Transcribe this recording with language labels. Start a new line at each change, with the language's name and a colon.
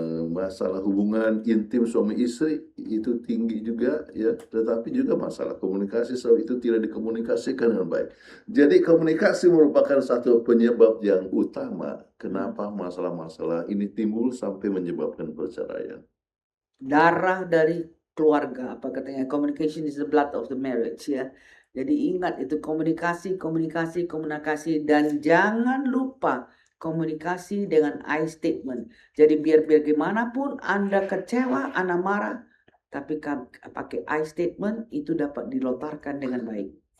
Indonesian: Masalah hubungan intim suami istri itu tinggi juga, ya. Tetapi juga masalah komunikasi sebab itu tidak dikomunikasikan dengan baik. Jadi komunikasi merupakan satu penyebab yang utama kenapa masalah-masalah ini timbul sampai menyebabkan perceraian. Darah dari keluarga, apa katanya?
English: Communication is the blood of the marriage ya.
Indonesian: Jadi ingat itu komunikasi, dan jangan lupa komunikasi dengan I statement. Jadi biar bagaimanapun Anda kecewa, Anda marah, tapi pakai I statement itu dapat dilontarkan dengan baik.